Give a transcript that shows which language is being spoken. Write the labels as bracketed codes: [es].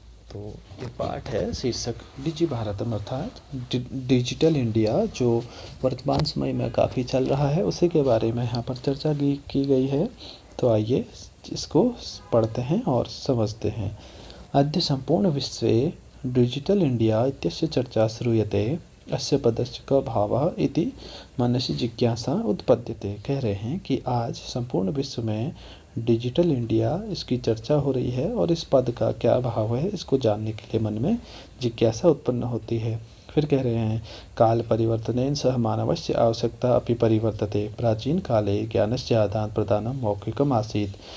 [hi] तो ये पाठ है, शीर्षक डिजि भारतम अर्थात डिजिटल इंडिया, जो वर्तमान समय में काफ़ी चल रहा है, उसी के बारे में यहाँ पर चर्चा की गई है। तो आइए इसको पढ़ते हैं और समझते हैं। [sa] अद्य संपूर्ण विश्वे डिजिटल इंडिया इत्यस्य चर्चा श्रूयते। अस्य पदस्य का भावः इति मनसि जिज्ञासा उत्पद्यते। [hi] कह रहे हैं कि आज संपूर्ण विश्व में डिजिटल इंडिया, इसकी चर्चा हो रही है और इस पद का क्या भाव है, इसको जानने के लिए मन में जिज्ञासा उत्पन्न होती है। फिर कह रहे हैं, [sa] काल परिवर्तनेन सह मानवस्य आवश्यकता अपि परिवर्तते। प्राचीन काले ज्ञानस्य आदान प्रदानं मौखिकम् आसीत्।